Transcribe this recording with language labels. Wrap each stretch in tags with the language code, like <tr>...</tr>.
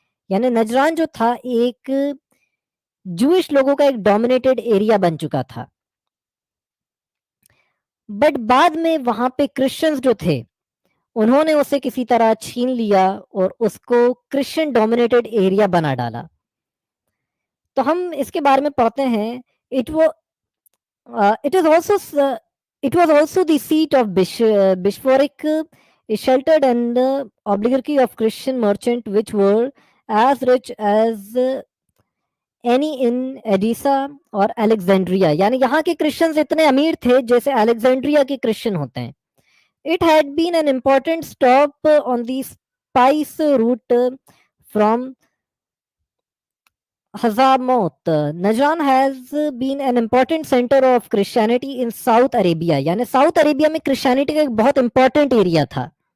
<hi>यानी नजरान जो था एक जूइश लोगों का एक डोमिनेटेड एरिया बन चुका था। बट बाद में वहां पे क्रिश्चियंस जो थे उन्होंने उसे किसी तरह छीन लिया और उसको क्रिश्चियन डोमिनेटेड एरिया बना डाला। तो हम इसके बारे में पढ़ते हैं।</hi> <en>It वो it is also it was also the seat of bishopric, sheltered and oligarchy of Christian merchant which were as rich as any in Edessa और Alexandria.</en> <hi>यानी यहाँ के क्रिश्चियंस इतने अमीर थे जैसे अलेक्जेंड्रिया के क्रिश्चियन होते हैं।</hi> <en>It had been an important stop on the spice route from Hazamot. Najran has been an important center of Christianity in South Arabia.</en> <hi>यानी साउथ अरेबिया में क्रिश्चियनिटी का एक बहुत इंपॉर्टेंट एरिया था.</hi>